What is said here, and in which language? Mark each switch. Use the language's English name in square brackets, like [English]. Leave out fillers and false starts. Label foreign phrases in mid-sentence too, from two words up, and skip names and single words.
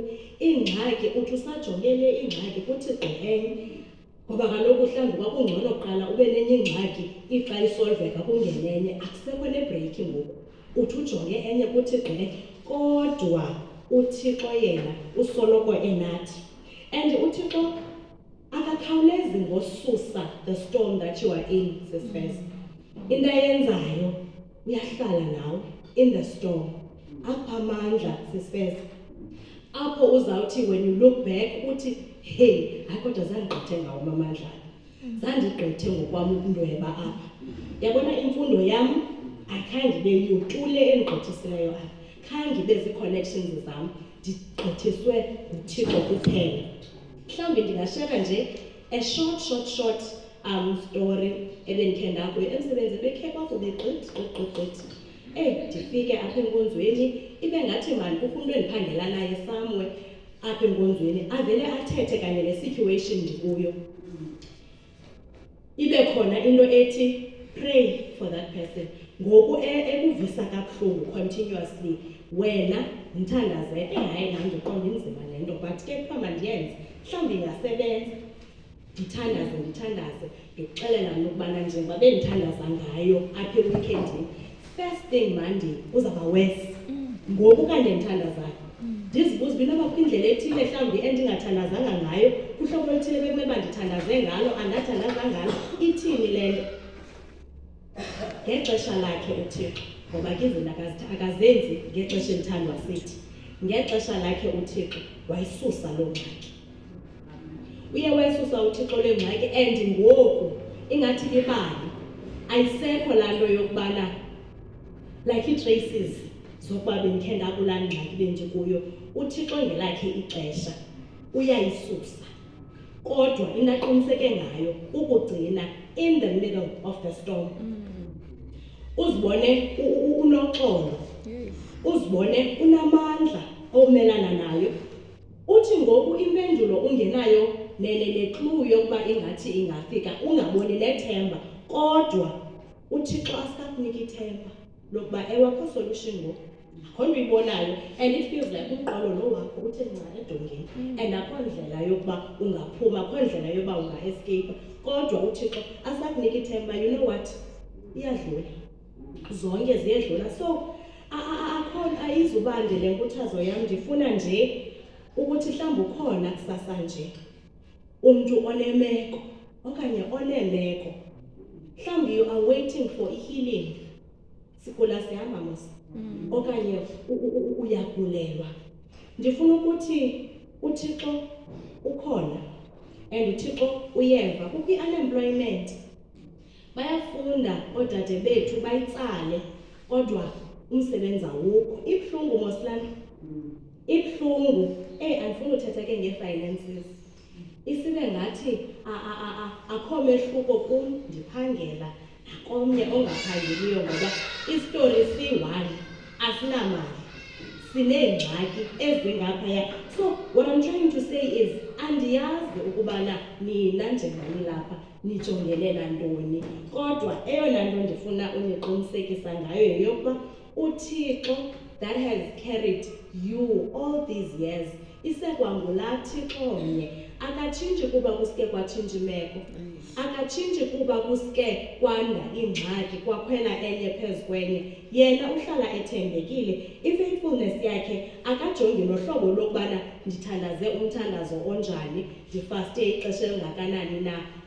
[Xhosa] Ingxaki uthi usajongele ingxaki kuThixo enye, ngoba kaloku mhlawumbi kwakungcono kuqala ube nenye ingxaki ixa isolveka kungene enye, akusekho nebreaki ngoku. Uthi ujonge enye kuThixo enye, kodwa uThixo yena usoloko enathi. And uThixo akakhawulezi ngosusa [English] the storm that you are in, [Xhosa] sisifeza. Into ayenzayo uyahlala nawe [English] in the storm. [Xhosa] Apha amandla, sisifeza. Apho uzawuthi [English] when you look back [Xhosa] uthi hey, hayi kodwa zandigqithe ngawo amandla. Zandigqithe ngokwam ukundweba apha. Yabona imfundo yam akhange ibe yutule endigqithisileyo apha. Khange ibe zii-connections zam ndigqithiswe nguThixo kuphela. Mhlawumbi ndingashara nje [English] a short story [Xhosa] ebendikhe ndakuyo emsebenzini bekhe kwakuba gqithi. Ndifike apha enkonzweni ibe ngathi mani kukho umntu endiphangela naye somewhere apha enkonzweni avele athethe kanye ne-situation ndikuyo. Ibe khona into ethi [English] pray for that person. [Xhosa] Ngoku ekuvisa kabuhlungu continuously wena mthandaze hayi nam ndiqonda inzima le nto, but ke kuthiwa mandiyenze mhlawumbi ingasebenza. Ndithandaze ndikuxelela nokubana njengoba bendithandaza ngayo apha ewikendini, [English] first thing Monday [Xhosa] uzawuba wesi. Ngoku kanje ndithandazayo ndizibuza uba inoba kukho indlela ethile mhlawumbi endingathandazanga ngayo, kuhlobo oluthile bekumele uba ndithandaze ngalo andathandaza ngalo, ithini le nto? Ngexesha lakhe uThixo, ngoba ke izinto akazenzi ngexesha elithandwa sithi. Ngexesha lakhe uThixo wayisusa loo ngxaki. Uye wayisusa uThixo le ngxaki and ngoku ingathi libali ayisekho laa nto yokubana like ii-traces zokuba bendikhe ndakulaa ngxaki bendikuyo. uThixo ngelakhe ixesha uyayisusa, kodwa into aqiniseke ngayo ukugcina [English] in the middle of the storm. [Xhosa] Uzibone unoxolo, uzibone unamandla omelana nayo. Uthi ngoku impendulo ungenayo ne-clue yokuba ingathi ingafika, ungaboni nethemba, kodwa uThixo asikakuniki ithemba lokuba ewakho solution ngoku akho nto uyibonayo, [English] and it feels like [Xhosa] umqolo lo wakho uthe nca edongeni and akho ndlela yokuba ungaphuma, akho ndlela yokuba unga-escape, kodwa uThixo asikakuniki ithemba. [English] You know what? [Xhosa] Iyadlula, zonke ziyedlula. So akho andizubande le nkuthazo yam, ndifuna nje ukuthi mhlawumbi ukhona kusasa nje umntu onemeko okanye oneemeko. [English] Mhlawumbi you are waiting for healing. [Xhosa] Sigula sihamba mos. Okanye uyagulelwa. Ndifuna ukuthi uThixo ukhona and uThixo uyeva. Kukho i-unemployment. Bayafunda oodade bethu bayitsale kodwa umsebenzi awukho. Ibuhlungu moslam. Ibuhlungu. Andifuni uthetha ke nge-finances. Isibe ngathi akho mehluko kum ndiphangela nakomnye ongaphangeliyo ngoba istori siyi-one asinamali. Sineengxaki ezingaphaya. [English] So what I'm trying to say is [Xhosa] andiyazi ukubana nina njengani lapha nijongene nantoni. Kodwa eyona nto ndifuna uniqinisekisa ngayo yeyokuba uThixo [English] that has carried you all these years [Xhosa] isekwangulaa Thixo omnye. Akatshintshi kuba kuske kwatshintsha imeko. Akatshintshi kuba kuske kwanda ingxaki kwakhwela enye phezu kwenye. Yena uhlala ethembekile. I-faithfulness yakhe akajongi nohlobo lokubana ndithandaze umthandazo onjani, ndifaste ixesha elingakanani na.